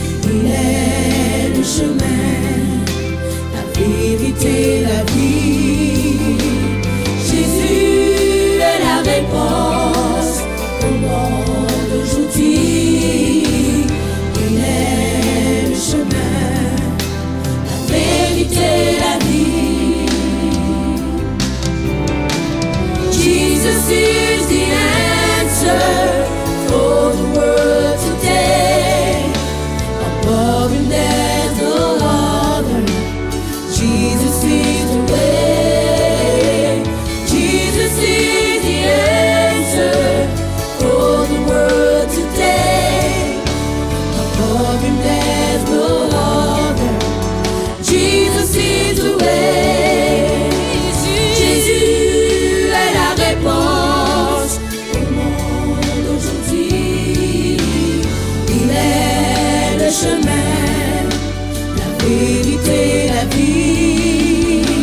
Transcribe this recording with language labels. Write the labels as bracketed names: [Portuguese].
[French] Il est le chemin, la vérité, la vie. Jésus est la réponse au monde aujourd'hui. Il est le chemin, la vérité, la vie. [English] Jesus is the answer for the world today. Above him there's no other. Jesus is the way. Jesus is the answer for the world today. Above him there's no other. Jesus is the way. [French] Jésus est la réponse au monde aujourd'hui. Il est le chemin, la vérité, la vie.